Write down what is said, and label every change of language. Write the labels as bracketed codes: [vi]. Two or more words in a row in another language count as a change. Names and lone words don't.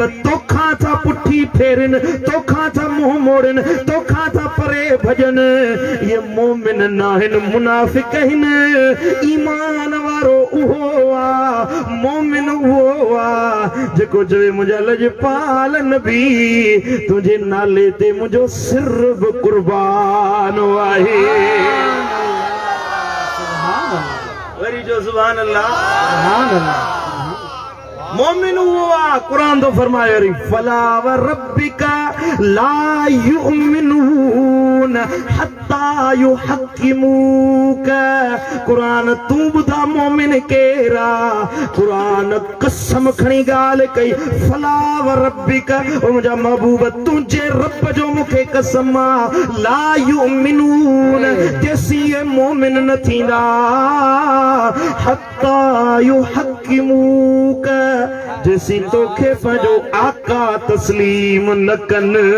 [sd] तोखां था पुठी फेरनि तोखां था मुंह मोड़नि तोखां था परे भॼन ये मोमिन न आहिनि मुनाफ़िक आहिनि ईमान वारो उहो आहे मोमिन उहो आहे जेको चवे मुंहिंजा लजपाल नबी तुंहिंजे नाले ते मुंहिंजो सिर बि कुर्बान आहे वरी जो [ar] سبحان الله سبحان الله [sd] मोमिन हुआ कुरान तो फरमाए वरी [ar] فلا وربك لا يؤمنون حتى [sd] युहक्किमूका [skr] कुरान तू बुधा मोमिन केरा कुरान कसम खणी गाल कई [ar] فلا وربك [sd] ओ मुंहिंजा महबूब तुंहिंजे रब जो मूंखे कसम [ar] لا يؤمنون [sd] तेसी मोमिन न थींदा [ar] حتى يحكموك [sd] जैसी तोखे पंहिंजो आका तस्लीम न कन